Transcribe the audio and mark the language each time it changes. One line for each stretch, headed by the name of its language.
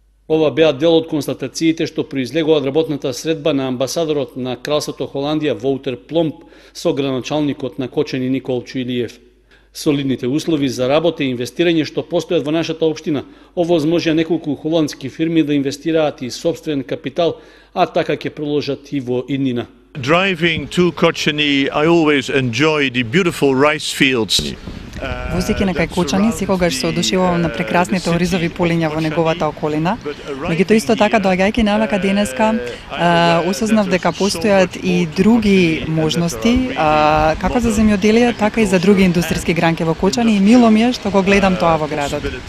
Macedonian: Ова беа дел од констатациите што произлегува од работната средба на амбасадорот на Кралството Холандија Воутер Плум со градоначалникот на Кочани Николчо Илиев. Солидните услови за работа и инвестирање што постојат во нашата општина овозможија неколку холандски фирми да инвестираат и собствен капитал, а така ќе продолжат и во иднина.
English: Driving to Kočani, I always enjoy the beautiful rice fields.
Macedonian: Возејќи на кај Кочани, секогаш се одушевувам на прекрасните оризови полиња во неговата околина. Меѓутоа исто така, доаѓајќи навака денеска, осознав дека постојат и други можности, како за земјоделие, така и за други индустријски гранки во Кочани, и мило ми е што го гледам тоа во градот.